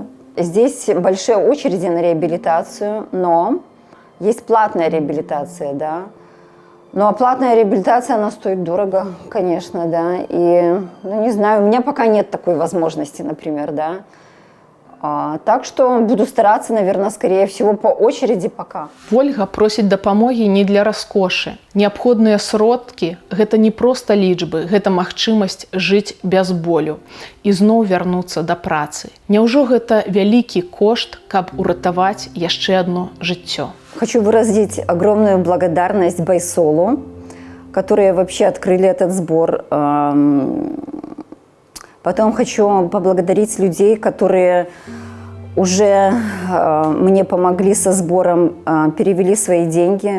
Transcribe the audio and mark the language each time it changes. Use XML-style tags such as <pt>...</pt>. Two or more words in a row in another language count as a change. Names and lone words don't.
<ru>Здесь большие очереди на реабилитацию, но есть платная реабилитация, да. Ну, а платная реабилитация, она стоит дорого, конечно, да. И, ну, не знаю, у меня пока нет такой возможности, например, да. Так что буду стараться, наверное, скорее всего, по очереди пока.</ru> <be>Ольга просіць дапамогі не для раскошы. Неабходныя сродкі – гэта не проста лічбы, гэта магчымасць жыць без болю і зноў вярнуцца да працы. Няўжо гэта вялікі кошт, каб уратаваць яшчэ одно жыццё?</be> <ru>Хочу выразить огромную благодарность Байсолу, которые вообще открыли этот сбор. Потом хочу поблагодарить людей, которые уже мне помогли со сбором, перевели свои деньги.</ru>